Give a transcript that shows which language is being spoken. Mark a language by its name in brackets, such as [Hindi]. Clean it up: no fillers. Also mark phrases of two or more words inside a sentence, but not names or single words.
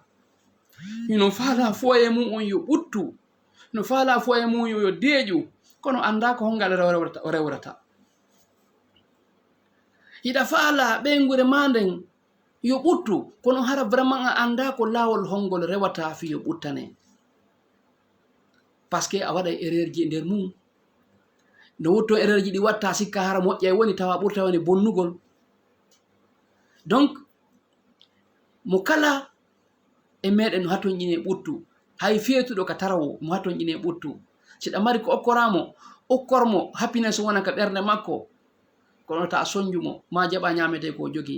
[Fula] Hino faala foye mum on yo ɓuttu, hino faala foye mum yo deƴu kono anda ko hongal o rewrata. Hiɗa faala ɓeygure ma nden yo ɓuttu kono hara vraiment a anda ko laawol hongol rewata fi yo ɓuttane. Par ce que a waɗa erreur ji e nder mum. No wotto erreur ji ɗi watta sikka hara moƴƴa woni tawa ɓurta woni bonnugol. Donc mo kala e meɗen no haton ƴine ɓuttu, hay feetuɗo ka tarawo mo haton ƴine ɓuttu. Siɗa mari ko okkoramo, okkormo happiness wona ka ɓernde makko, kono ta soñjumo ma jaɓa ñamete ko jogi.